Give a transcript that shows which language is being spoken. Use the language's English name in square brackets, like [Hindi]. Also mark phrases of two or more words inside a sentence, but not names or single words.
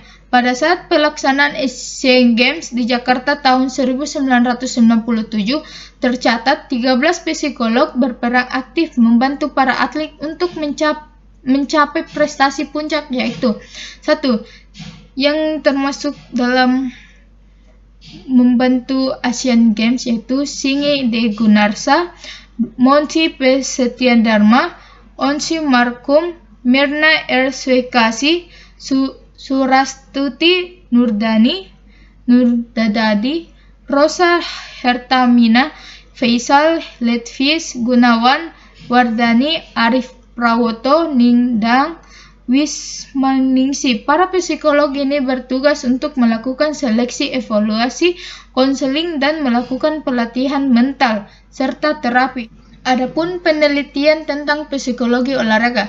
[Indonesian] Pada saat pelaksanaan Asian Games di Jakarta tahun 1997, tercatat 13 psikolog berperan aktif membantu para atlet untuk mencapai prestasi puncak, yaitu 1. Yang termasuk dalam membantu Asian Games yaitu Singe de Gunarsa, Monty P. Setiandharma, Onsi Markum, Myrna R. Swekasi, Surastuti Nurdadadi, Rosa Hertamina, Faisal Letvis, Gunawan Wardani, Arif Prawoto, Nindang Wismaningsi. Para psikolog ini bertugas untuk melakukan seleksi, evaluasi, konseling, dan melakukan pelatihan mental serta terapi. Adapun penelitian tentang psikologi olahraga.